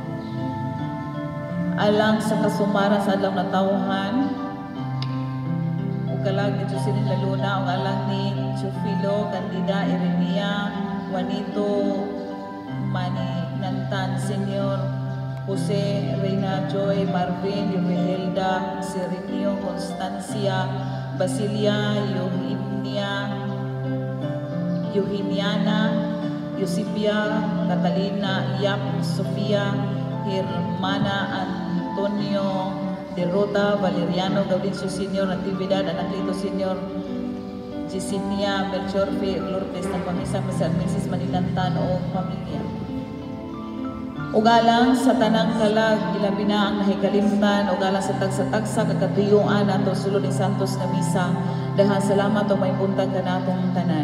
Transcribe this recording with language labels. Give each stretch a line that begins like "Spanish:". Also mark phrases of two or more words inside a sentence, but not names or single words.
Cebuano: Alang sa kasumaran sa adlaw na tawhan kalag ni Jocelyn Laluna o alang ni Chufilo Candida Irenia Juanito Maninantan Senior Jose Reina Joy Marvin Yuhelda Serenio Constancia Basilia Eugeniana Yusipia Catalina Yap Sofia Hermana Antonio Derrota Valeriano Gaudincio Senior Natividad Anaklito Senior Gisenia Melchor F. Lourdes ng pamisa Mr. Mrs. Maninantan o pamilya. Ugalang sa tanang kalag ilabi na ang nahikalimtan ugalang sa tagsa-tagsa kakatuyuan ato sulod ni Santos na misa dahan salamat o may buntag ka natong tanan.